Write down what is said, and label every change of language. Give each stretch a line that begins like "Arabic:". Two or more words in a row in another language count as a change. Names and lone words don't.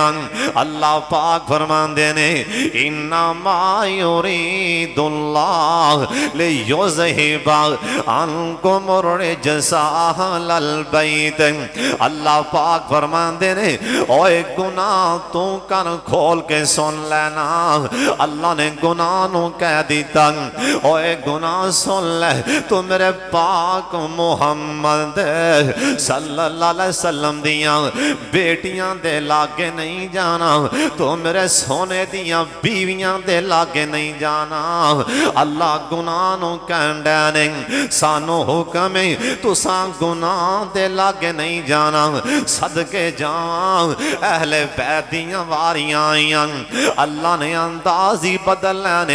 Punjabi: اللہ پاک فرماندے نے
Arabic: إنما يريد الله ليذهب عنكم الرجس أهل البيت.
Punjabi: اللہ پاک فرماندے نے اوئے گناہ توں کن کھول کے سن لینا. اللہ نے گناہ نوں کہہ دتا اوئے گناہ سن لے، توں میرے پاک محمد
Arabic: صلی اللہ علیہ وسلم
Punjabi: دیاں بیٹیاں دے لاگے نہیں جانا، توں میرے سوہنے دیاں بیویاں دے لاگے نہیں جانا. اللہ گناہ نوں کہندا نے سانوں حکم ہے تساں گناہ دے لاگے نہیں جانا. صدقے جاواں اہلِ بیت دیاں واریاں آئیاں، اللہ نے انداز ہی بدل لینے.